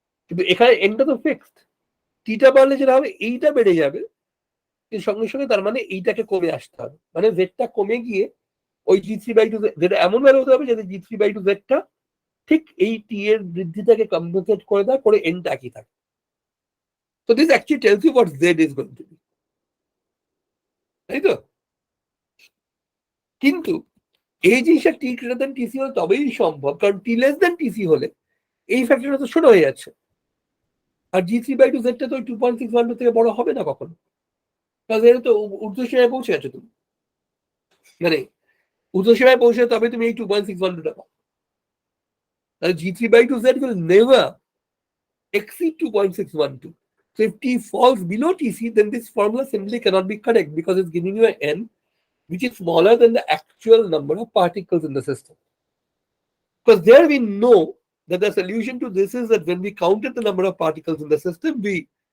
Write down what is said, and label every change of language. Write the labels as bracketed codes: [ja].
[bn] কিন্তু এখানে এনটা তো ফিক্সড, টিটা বাড়লে যেটা হবে এইটা বেড়ে যাবে, কিন্তু সঙ্গে সঙ্গে তার মানে এইটাকে কমে আসতে হবে, মানে জেডটা কমে গিয়ে ওই g3/2 যেটা এমন বেড়ে হতে হবে যাতে g3/2 জেডটা ঠিক এই টি এর বৃদ্ধিটাকে কম্পেনসেট করে দেয়, করে এনটা একই থাকে। [en] So this actually tells you what z is going to be, [bn] তাই তো? কিন্তু এই জিনিসটা টি গ্রেটার দেন টিসি হলে তবেই সম্ভব, কারণ টি লেস দেন টিসি হলে এই ফ্যাক্টরটা তো ছোট হয়ে যাচ্ছে, আর g3/2 জেডটা তো 2.612 থেকে বড় হবে না কখনো, কারণ এর তো ঊর্ধ্বসীমায় পৌঁছে গেছে তুমি, মানে ঊর্ধ্বসীমায় পৌঁছে তবে তুমি এই 2.612টা পাও। [en] তাহলে g3/2 z will never exceed 2.612. So if t falls below tc, then this formula simply cannot be correct because it's giving you an n which is smaller than the actual number of particles in the system. Because there we know that the solution to this is that when we counted the number of particles in the system, we